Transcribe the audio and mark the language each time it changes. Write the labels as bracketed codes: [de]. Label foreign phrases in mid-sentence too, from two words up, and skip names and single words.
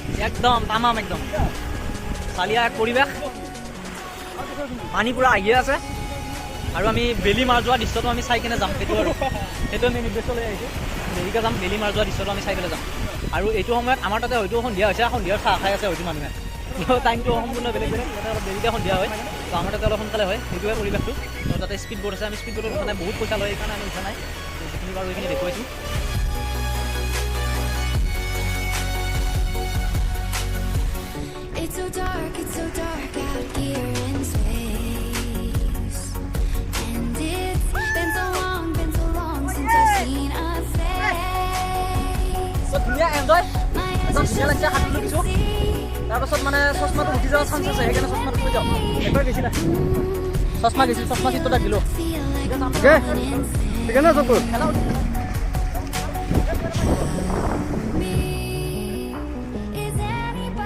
[as] একদম তামাম একদম চালিয়া এক পৰিৱেশ পানী পুৰা আহিয়ে আছে আৰু আমি বেলি মাৰ যোৱা দৃশ্যটো আমি চাই কিনে যাম সেইটো আমি নিৰ্দেশ লৈ আহিছোঁ দেৰিকৈ যাম বেলি মাৰ যোৱা দৃশ্যটো আমি চাই পেলাই যাম আৰু এইটো সময়ত আমাৰ তাতে হয়তো সন্ধিয়া হৈছে সন্ধিয়াৰ চাহ খাই আছে হয়তো মানুহে টাইমটো সম্পূৰ্ণ বেলেগ তাতে অলপ দেৰিকৈ সন্ধিয়া হয় তো আমাৰ তাতে অলপ সোনকালে হয় সেইটোৱে পৰিৱেশটো তো তাতে স্পীড বোট আছে আমি স্পীড বোটত উঠা নাই বহুত পইচা লয় সেইকাৰণে আমি উঠা নাই যিখিনি বাৰু এইখিনি দেখুৱাইছোঁ [en] It's so dark out here in space. And it's been so long since I've seen a face. So [as] ধুনীয়া এনজয় [en] My eyes [as] একদম [en] are [as] ধুনীয়া লাগিছে হাত তুলি দিছোঁ তাৰপাছত মানে চশমাটো উঠি যোৱাৰ চান্স আছে সেইকাৰণে চশমাটো থৈ যাওঁ একবাৰ গৈছিলে চশমা গৈছিল চশমা চিটটো তাক দিলোঁ [en] feel like I'm Okay. going insane. [as] সেইকাৰণে চকুৰ [en] Me, is anyone